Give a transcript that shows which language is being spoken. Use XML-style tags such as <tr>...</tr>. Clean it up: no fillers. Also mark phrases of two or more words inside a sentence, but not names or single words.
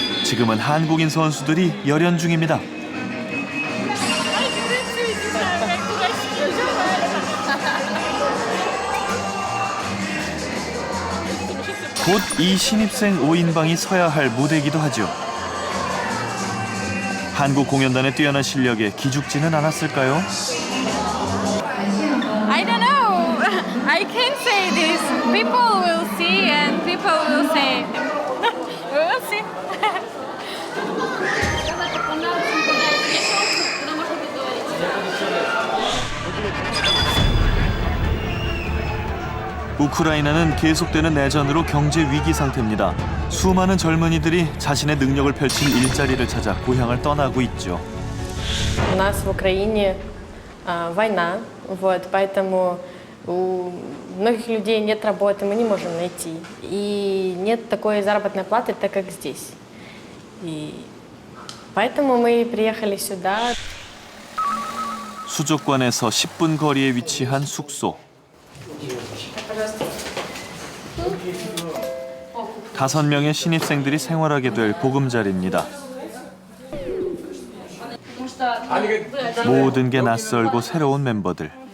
<ko>지금은 한국인 선수들이 열연 중입니다. 곧 이 신입생 5인방이 서야 할 무대이기도 하죠. 한국 공연단의 뛰어난 실력에 기죽지는 않았을까요?</ko> <en>I don't know. I can't say this. People will see and people will say. We will see.</en> <ko>우크라이나는 계속되는 내전으로 경제 위기 상태입니다. 수많은 젊은이들이 자신의 능력을 펼칠 일자리를 찾아 고향을 떠나고 있죠.</ko> <ru>У нас в Украине война, вот, поэтому у многих людей нет работы, мы не можем найти. И нет такой заработной платы, так как здесь. И поэтому мы приехали сюда.</ru> <ko>수족관에서 10분 거리에 위치한 숙소. 5명의 신입생들이 생활하게 될 보금자리입니다. 모든 게 낯설고 새로운 멤버들.</ko>